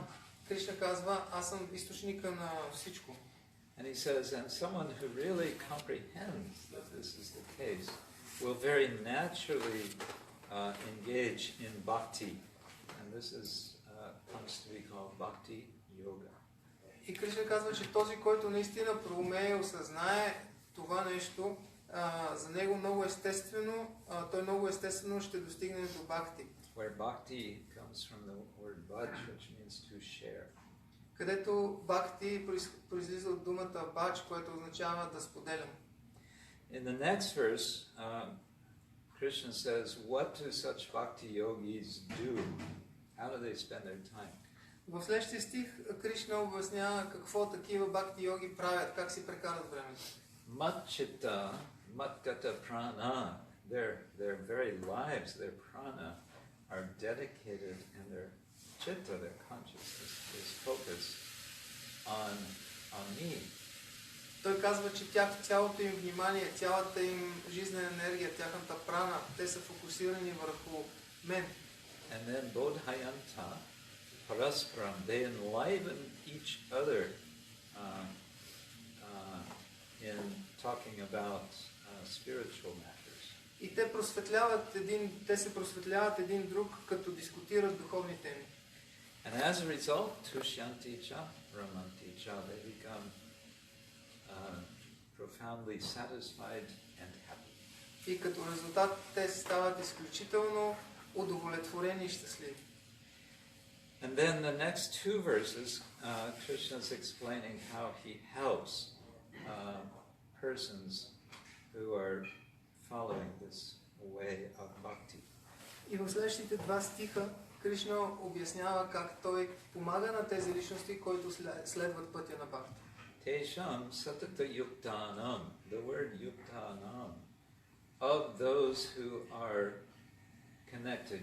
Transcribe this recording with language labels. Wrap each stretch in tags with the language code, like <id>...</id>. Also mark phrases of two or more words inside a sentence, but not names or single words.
<bg>Кришна казва: аз съм източника на всичко.</bg> <en>And he says, and someone who really comprehends that this is the case will very naturally engage in bhakti. And this is comes to be called bhakti yoga.</en> <bg>И Кришна казва, че този, който наистина проумее и осъзнае това нещо, за него много естествено, той много естествено ще достигне до бхакти.</bg> <en>Where bhakti comes from the word bhaj, which means to share.</en> <bg>Където бхакти произлиза от думата бач, което означава да споделям.</bg> <en>In the next verse, Krishna says, what do such bhakti yogis do? How do they spend their time?</en> <bg>В следващия стих Кришна обяснява какво такива бхакти йоги правят, как си прекарат времето.</bg> <sa>मच्चित्ता मद्गत प्राणा,</sa> <en>their very lives, their prana, are dedicated, and their chitta, their consciousness, is focused on me.</en> <bg>Той казва, че цялото им внимание, цялата им жизнена енергия, тяхната прана, те са фокусирани върху мен.</bg> <en>And then</en> <sa>बोधयन्तः परस्परम्,</sa> <en>they enliven each other in talking about spiritual matters.</en> <bg>И те се просветляват един друг, като дискутират духовни теми.</bg> <en>And as a result,</en> <sa>तुष्यन्ति च रमन्ति च,</sa> <en>they become profoundly satisfied and happy.</en> <bg>И като резултат те стават изключително удовлетворени и щастливи.</bg> <en>And then the next 2 verses, Krishna is explaining how he helps persons who are following this way of bhakti.</en> <bg>И в следващите 2 стиха Кришна обяснява как той помага на тези личности, които следват пътя на бхакти.</bg> <sa>तेषां सतत युक्तानाम्,</sa> <en>the word yuktanam, of those who are connected.</en>